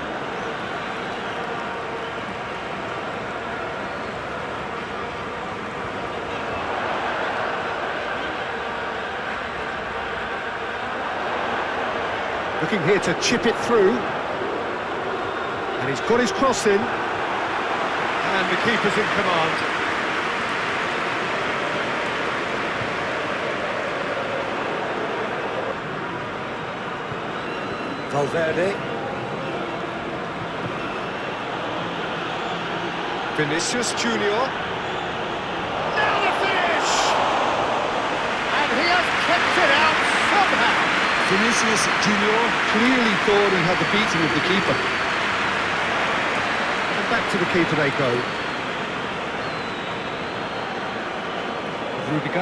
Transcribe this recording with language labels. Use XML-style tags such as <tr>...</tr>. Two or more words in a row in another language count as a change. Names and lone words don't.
<en>Looking here to chip it through. And he's got his cross in. And the keeper's in command. Valverde. Vinícius Júnior. Now the finish! And he has kept it out somehow. Vinícius Júnior clearly thought he had the beating of the keeper. Back to the keeper they go. Rudiger.</en>